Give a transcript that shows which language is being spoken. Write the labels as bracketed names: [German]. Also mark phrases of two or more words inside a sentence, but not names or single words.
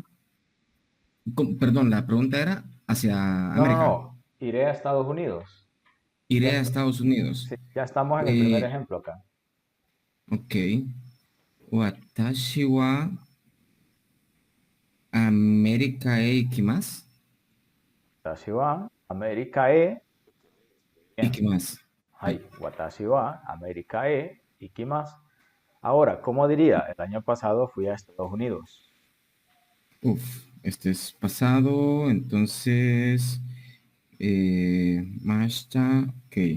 [Spanish] Perdón, la pregunta era hacia No, no, América. no, iré a Estados Unidos. Ya, Iré a Estados Unidos. sí, ya estamos en el primer Eh, ejemplo acá. [Japanese] ok. 私はアメリカへ行きます. 私はアメリカへ, bien, Ikimasu. hay, 私はアメリカへ行きます. [Spanish] Ahora, ¿cómo diría? El año pasado fui a Estados Unidos. Uf, este es pasado, entonces, Mashta, ok.